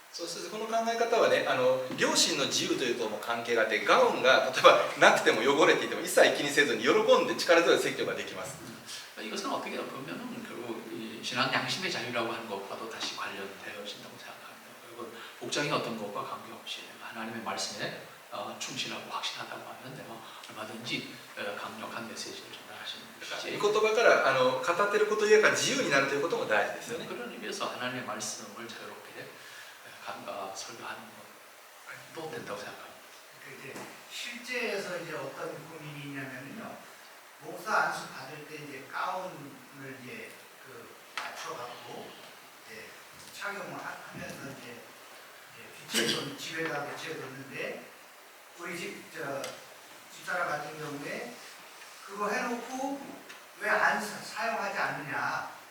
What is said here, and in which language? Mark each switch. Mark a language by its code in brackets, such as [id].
[ja] そうするとこの考え方はね、良心の自由というとも関係があって、ガウンが例えばなくても汚れていても一切気にせずに喜んで力強い説教ができます。 [ko] 이것은 어떻게 보면은 결국 이 신앙 양심의 자유라고 하는 것과도 다시 관련되어진다고 생각합니다. 그리고 복장이 어떤 것과 관계없이 하나님의 말씀에 충실하고 확신하다고 하면 내가 얼마든지 강력한 메시지를 전달하시는 것이지. [ja] 御言葉から語っていること以外が自由になるということも大事ですよね。 [ko] 그런 의미에서 하나님의 말씀을 자유롭게 설교하는 것도 된다고 생각합니다. 이제 실제에서 이제 어떤 고민이 있냐면요, 목사 안수 받을 때 이제 가운을 이제 맞춰갖고 이제 착용을 하면서 이제 비치해서 집에다 배치해뒀는데 우리 집사람 같은 경우에 그거 해놓고 왜 안 사용하지 않느냐.